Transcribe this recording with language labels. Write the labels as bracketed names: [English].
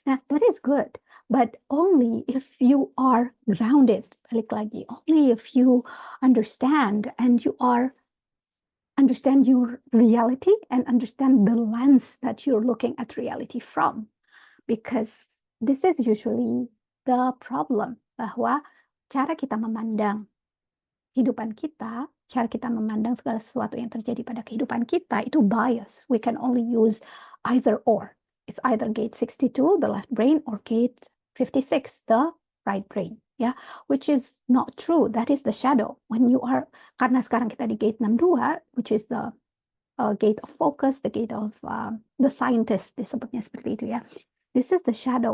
[English] Now, that is good, but only if you are grounded, [Indonesian] balik lagi, [English] only if you understand and you understand your reality and understand the lens that you're looking at reality from. Because this is usually the problem, [Indonesian] bahwa cara kita memandang kehidupan kita, cara kita memandang segala sesuatu yang terjadi pada kehidupan kita itu bias. [English] We can only use either or. It's either gate 62, the left brain, or gate 56, the right brain. Yeah, which is not true. That is the shadow. When you are, [Indonesian] karena sekarang kita di [English] gate 62, which is the gate of focus, the gate of the scientist, [Indonesian] disebutnya seperti itu ya. [English] This is the shadow.